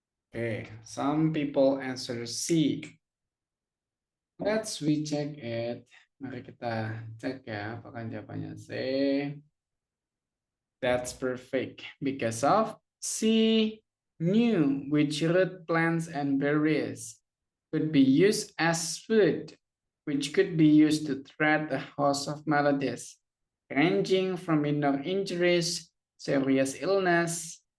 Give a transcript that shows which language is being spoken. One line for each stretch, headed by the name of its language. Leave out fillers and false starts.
English: Okay, some people answer C. Let's recheck it.
Indonesian: Mari kita cek ya, apakah jawabannya C.
English: That's perfect. Because of C knew which root plants and berries could be used as food, which could be used to treat a host of maladies, ranging from minor injuries, serious illness.